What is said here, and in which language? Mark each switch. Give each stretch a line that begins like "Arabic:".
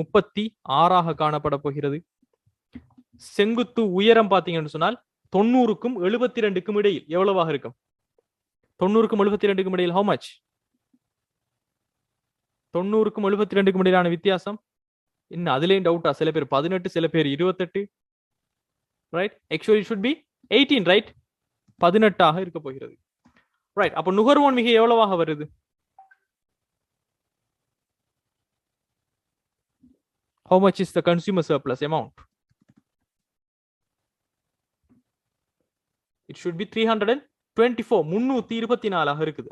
Tamil: 36ஆக காணப்பட போகிறது. செங்குத்து உயரம் பாத்தீங்கன்னு சொன்னால் 90க்கும் 72க்கும் இடையில் எவ்வளவாக இருக்கும்? 90க்கும் 72க்கும் இடையில்
English: how much?
Tamil: 90க்கும் 72க்கும் இடையிலான வித்தியாசம் இன்னும் அதுலயும் டவுட்டா? சில பேர் 18, சில பேர் 28.
English: Right, actually it should be 18, right?
Tamil: 18ஆக இருக்க போகிறது. ரைட், அப்ப நுகர்வோன் மிகை எவ்வளவாக வருது?
English: How much is the consumer surplus amount? It should be 324,
Tamil: 324 இருக்குது.